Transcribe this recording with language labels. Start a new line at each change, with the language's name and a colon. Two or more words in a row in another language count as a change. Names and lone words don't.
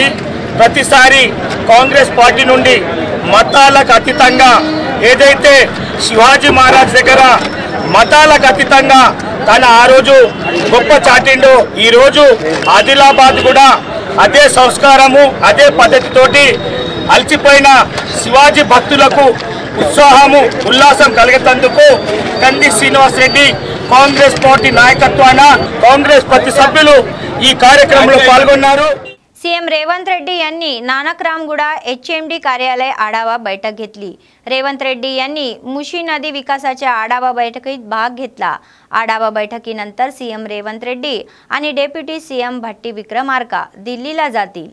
Telugu: ప్రతిసారి కాంగ్రెస్ పార్టీ నుండి మతాలకు అతీతంగా ఏదైతే శివాజీ మహారాజ్ దగ్గర మతాలకు అతీతంగా తన ఆ రోజు గొప్ప చాటిండో ఈ రోజు ఆదిలాబాద్ కూడా అదే సంస్కారము అదే పద్ధతితోటి అలసిపోయిన శివాజీ భక్తులకు ఉత్సాహము ఉల్లాసం కలిగేందుకు కంది శ్రీనివాస్ రెడ్డి కాంగ్రెస్ పార్టీ నాయకత్వాన కాంగ్రెస్ ప్రతి సభ్యులు ఈ కార్యక్రమంలో పాల్గొన్నారు।
Marathi: सीएम रेवंत रेड्डी यांनी नानकरामगुडा HMD कार्यालय आढावा बैठक घेतली। रेवंत रेड्डी यांनी मुशी नदी विकासाच्या आढावा बैठकीत भाग घेतला। आढावा बैठकीनंतर सीएम रेवंत रेड्डी आणि
English: deputy CM
Marathi: भट्टी विक्रमार्का दिल्लीला जातील।